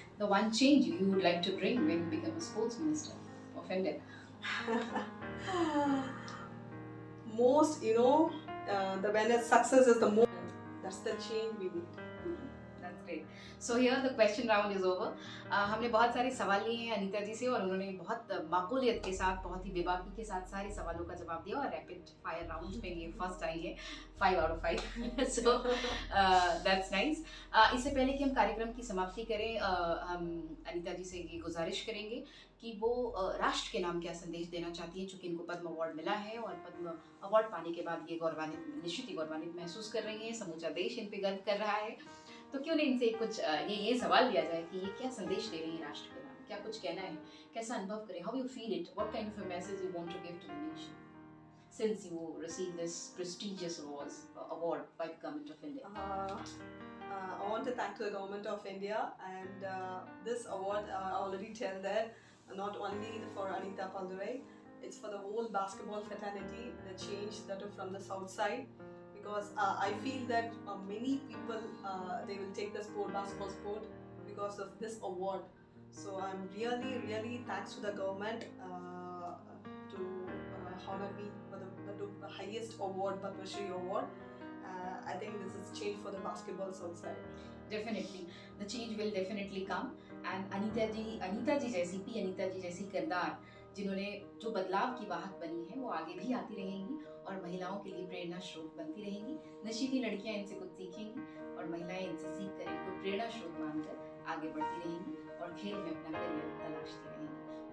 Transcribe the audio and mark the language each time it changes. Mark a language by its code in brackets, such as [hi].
[en] The one change you would like to bring when you become a sports minister of India. Most, the when it's success is the most. That's the change we need. That's great. So here the question round is over. [hi] हमने बहुत सारे सवाल लिए हैं अनीता जी से और उन्होंने बहुत माकूलियत के साथ, बहुत ही बेबाकी के साथ सारे सवालों का जवाब दिया और रैपिड फायर राउंड में ये फर्स्ट आई है 5 out of 5. [en] So that's nice. [hi] इससे पहले कि हम कार्यक्रम की समाप्ति करें, हम अनीता जी से ये गुजारिश करेंगे कि वो राष्ट्र के नाम क्या संदेश देना चाहती हैं, चूँकि इनको पद्म अवार्ड मिला है और पद्म अवार्ड पाने के बाद ये निश्चित ही गौरवान्वित महसूस कर रही हैं, समूचा देश इन पे गर्व कर रहा है. तो क्यों नहीं इनसे कुछ ये सवाल लिया जाए कि ये क्या संदेश दे रही है राष्ट्र के नाम, क्या कुछ कहना है, कैसा अनुभव करें, how you feel it, what kind of a message you want to give to the nation since you received this prestigious award by the government of India. [en] I want to thank the government of India, and this award I already tell that not only for Anita Paldurai, it's for the whole basketball fraternity, the change that are from the south side, because I feel that many people they will take the basketball sport because of this award. So I'm really thanks to the government to honor me for the highest award, Padma Shri award. I think this is change for the basketball south side. Definitely, the change will definitely come. [hi] And Anita जी जैसी अनीता जी जैसी किरदार जिन्होंने जो बदलाव की वाहक बनी है वो आगे भी आती रहेंगी और महिलाओं के लिए प्रेरणा स्रोत बनती रहेंगी. निश्चित ही लड़कियां इनसे कुछ सीखेंगी और महिलाएं इनसे सीख कर इनको प्रेरणा स्रोत मानकर आगे बढ़ती रहेंगी और खेल में अपना करियर तलाशती रहेंगी.